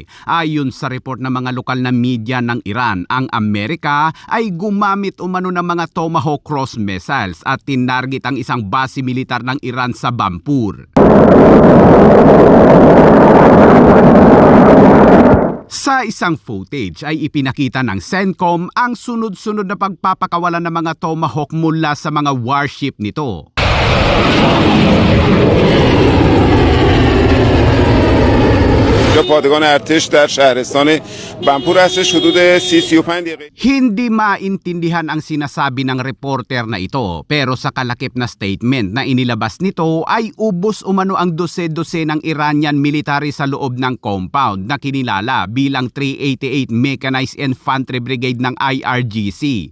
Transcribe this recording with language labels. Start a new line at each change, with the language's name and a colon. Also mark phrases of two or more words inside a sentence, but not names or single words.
Filipino: Ayon sa report ng mga lokal na media ng Iran, ang Amerika ay gumamit umano ng mga Tomahawk
English: cross missiles
Filipino: at tinarget ang isang base militar ng Iran sa Bampur. Sa isang footage ay ipinakita ng CENTCOM ang sunod-sunod na pagpapakawalan ng mga Tomahawk mula sa mga warship nito.
Persian: پادگان ارتش در شهرستان بنپور هستش حدود 30-35 دقیقه.
Filipino: Hindi maintindihan ang sinasabi ng reporter na ito, pero sa kalakip na statement na inilabas nito ay ubos umano ang dose-dose ng
English: Iranian military
Filipino: sa loob ng compound na kinilala bilang 388 Mechanized Infantry Brigade ng IRGC.